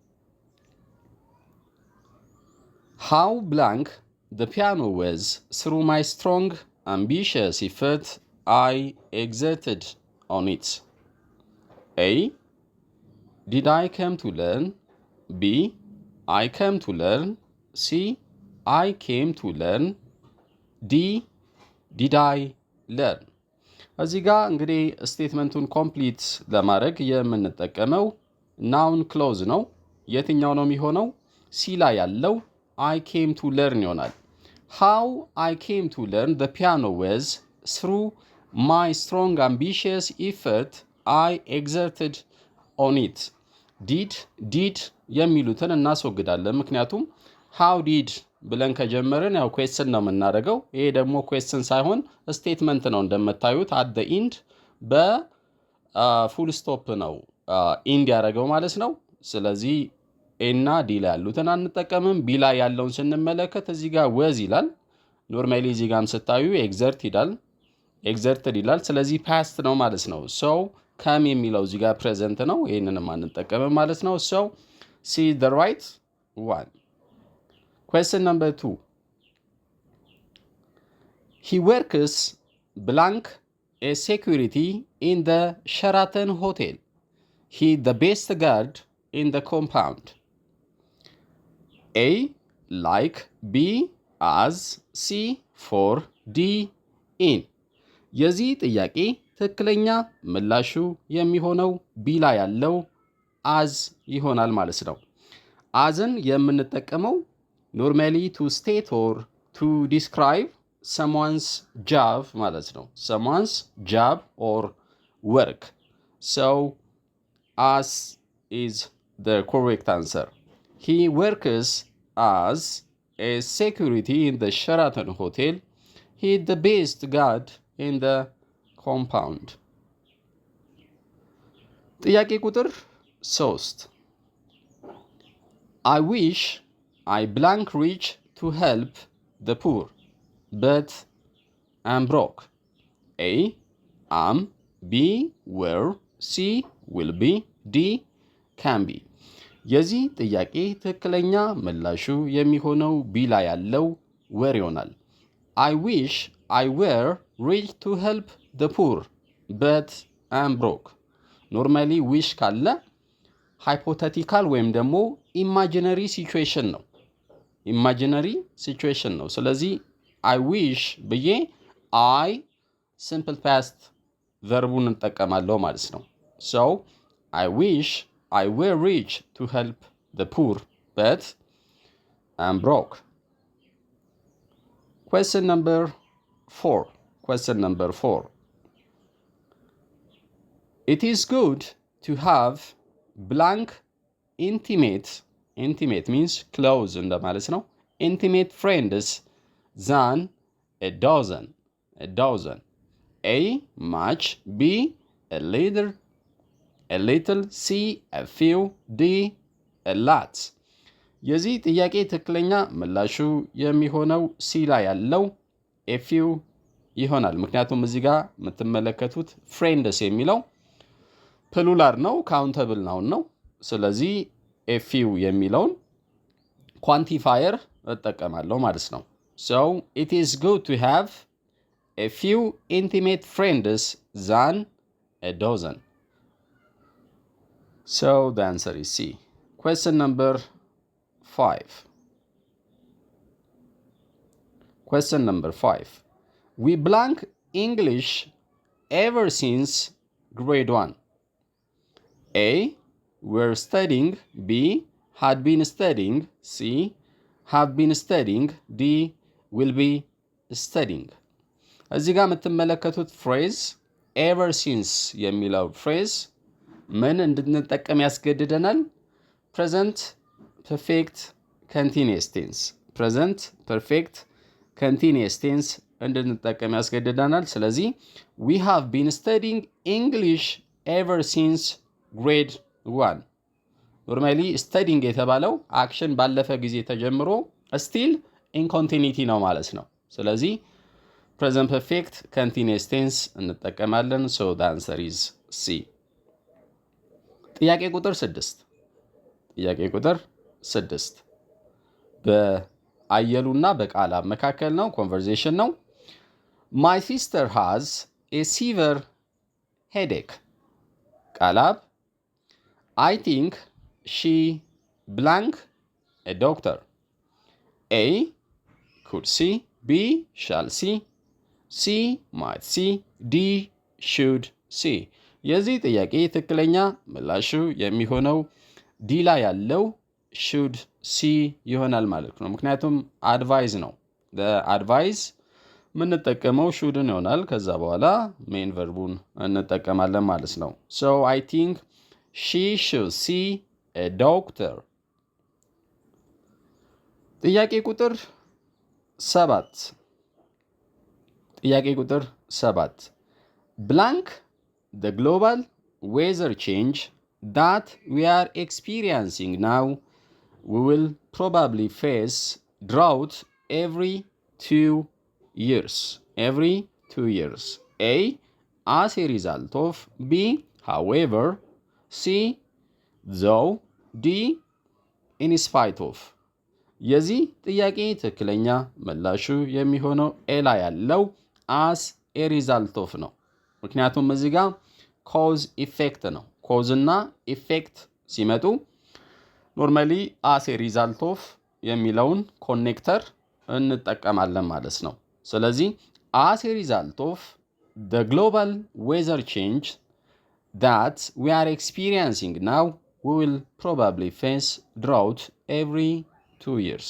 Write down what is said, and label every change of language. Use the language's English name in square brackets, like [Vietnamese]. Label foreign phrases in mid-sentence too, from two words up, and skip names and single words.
[English] How blank the piano was through my strong, ambitious effort I exerted on it. A. Did I come to learn? B. I came to learn. C. I came to learn. D. Did I learn? [Amharic] እዚህ ጋር እንግዲህ ስቴትመንቱን ኮምፕሊት ለማድረግ የምንጠቀመው [English] noun clause [Amharic] ነው። የትኛው ነው የሚሆነው? ሲ ላይ ያለው [English] I came to learn ይሆናል። How I came to learn the piano was through my strong ambitious effort I exerted on it. [Amharic] Did የሚሉትን እናስወግዳለን። ምክንያቱም [English] how did [Amharic] ብለን ከጀመርን ያው question ነው የምናደርገው። ይሄ ደግሞ question ሳይሆን ስቴትመንት ነው። እንደምታዩት [English] at the end [Amharic] በፉል ስቶፕ ነው ኢንድ ያደረገው ማለት ነው። ስለዚህ ኤ እና ዲ ላይ ያሉትን አንጠቀምም። ቢ ላይ ያለውን ስንመለከት እዚህ ጋር ወዝ ይላል። ኖርማሊ እዚህ ጋርም ስታዩ ኤግዘርትድ ይላል። ስለዚህ ፓስት ነው ማለት ነው። ሰው ከም የሚለው እዚህ ጋር ፕሬዘንት ነው። ይህንንም አንጠቀምም ማለት ነው። ሰው ሲ [English] the right one. Question number 2. He works blank a security in the Sheraton Hotel. He the best guard in the compound. A. Like. B. As. C. For. D. In. [Amharic] የዚህ ጥያቄ ትክክለኛ ምላሹ የሚሆነው ቢ ላይ ያለው አዝ ይሆናል ማለት ነው። አዝን የምንጠቀመው [English] normally to state or to describe someone's job [Amharic] ማለት ነው። [English] someone's job or work. So as is the correct answer. He works as a security in the Sheraton Hotel. He is the best guard in the compound. [Amharic] ጥያቄ ቁጥር 3. [English] I wish I blank rich to help the poor, but I'm broke. A. Am. B. Were. C. Will be. D. Can be. [Amharic] የዚህ ጥያቄ ትክክለኛ ምላሹ የሚሆነው ቢ ላይ ያለው [English] ወር ይሆናል። I wish I were rich to help the poor, but I'm broke. [Amharic] ኖርማሊ ዊሽ ካለ ሃይፖቴቲካል ወይም ደግሞ [English] imaginary situation [Amharic] ነው። ስለዚህ [English] I wish [Amharic] ብዬ [English] I simple past [Amharic] ቨርቡን እንጠቀማለሁ ማለት ነው። [English] So I wish I were rich to help the poor, but I'm broke. Question number 4. It is good to have blank intimate means close [Amharic] እንደማለት ነው. [English] Intimate friends than a dozen. A. Much. B. A little. C. A few. D. A lot. [Amharic] የዚህ ጥያቄ ትክክለኛ ምላሹ የሚሆነው ሲ ላይ ያለው [English] a few [Amharic] ይሆናል። ምክንያቱም እዚህ ጋር የምትመለከቱት ፍሬንድስ የሚለው ፕሉላር ነው፣ ካውንተብል ነው። ስለዚህ [English] a few [Amharic] የሚለውን ኳንቲፋየር እጠቀማለሁ ማለት ነው። [English] So it is good to have a few intimate friends than a dozen. So the answer is C. Question number 5. Question number 5. We blank English ever since grade 1. A. We're studying. B. Had been studying. C. Have been studying. D. Will be studying. [Amharic] እዚህ ጋር የምትመለከቱት ፍሬዝ [English] ever since [Amharic] የሚለው ፍሬዝ ምን እንድንጠቀም ያስገድደናል? [English] present perfect continuous tense present perfect continuous tense [Amharic] እንድንጠቀም ያስገድደናል። ስለዚህ [English] we have been studying English ever since grade 1. normally studying የተባለው አክሽን [Amharic] ባለፈ ጊዜ ተጀምሮ [English] still in continuity [Amharic] ነው ማለት ነው። ስለዚህ [English] present perfect continuous tense እንጠቀማለን። ሶ the answer is C. [Amharic] ጥያቄ ቁጥር 6 በአየሉና በቃላብ መካከል ነው፣ ኮንቨርሴሽን ነው። [English] My sister has a severe headache. ቃላብ I think she blank a doctor. A. Could see. B. Shall see. C. Might see. D. Should see. [Amharic] የዚህ ጥያቄ ትክክለኛ ምላሹ የሚሆነው ዲ ላይ ያለው [English] should see [Amharic] ይሆናል ማለት ነው። ምክንያቱም አድቫይዝ ነው። አድቫይዝ የምንጠቀመው shouldን ይሆናል። ከዛ በኋላ ሜን ቨርቡን እንጠቀማለን ማለት ነው። [English] So I think she should see a doctor. [Amharic] ጥያቄ ቁጥር [English] 7 blank the global weather change that we are experiencing now. We will probably face drought every 2 years. A. As a result of. B. However. C. though. D. in spite of. [Amharic] የዚህ ጥያቄ ትክክለኛ ምላሹ የሚሆነው ኤ ላይ ያለው [English] as a result of [Amharic] ነው። ምክንያቱም እዚህ ጋር [English] cause effect ነው። ኮዝ እና ኢፌክት ሲመጡ ኖርማሊ as a result of የሚለውን ኮኔክተር [Amharic] እንጠቀማለን ማለት ነው። ስለዚህ [English] as a result of the global weather change that we are experiencing now, we will probably face drought every 2 years.